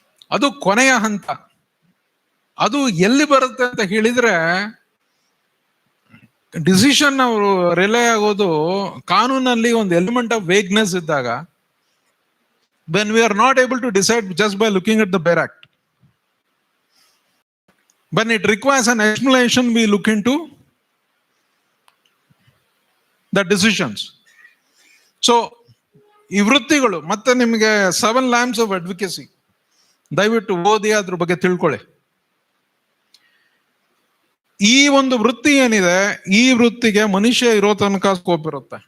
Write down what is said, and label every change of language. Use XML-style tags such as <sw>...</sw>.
<kn>ಅದು ಕೊನೆಯ ಹಂತ. ಅದು ಎಲ್ಲಿ ಬರುತ್ತೆ ಅಂತ ಹೇಳಿದ್ರೆ, ಡಿಸಿಷನ್ ಅವರು ರಿಲೇ ಆಗೋದು ಕಾನೂನಲ್ಲಿ ಒಂದು</kn> <en>Element of vagueness ಇದ್ದಾಗ, when we are not able to decide just by looking at the bare act. When it requires an explanation, we look into the decisions.</en> <kn>So ಈ ವೃತ್ತಿಗಳು ಮತ್ತೆ ನಿಮಗೆ 7 ಲ್ಯಾಂಪ್ಸ್ ಆಫ್ ಅಡ್ವೊಕೇಸಿ ದಯವಿಟ್ಟು ಓದಿ ಅದ್ರ ಬಗ್ಗೆ ತಿಳ್ಕೊಳ್ಳಿ. ಈ ಒಂದು ವೃತ್ತಿ ಏನಿದೆ, ಈ ವೃತ್ತಿಗೆ ಮನುಷ್ಯ ಇರೋ ತನಕ ಸ್ಕೋಪ್ ಇರುತ್ತೆ.</kn>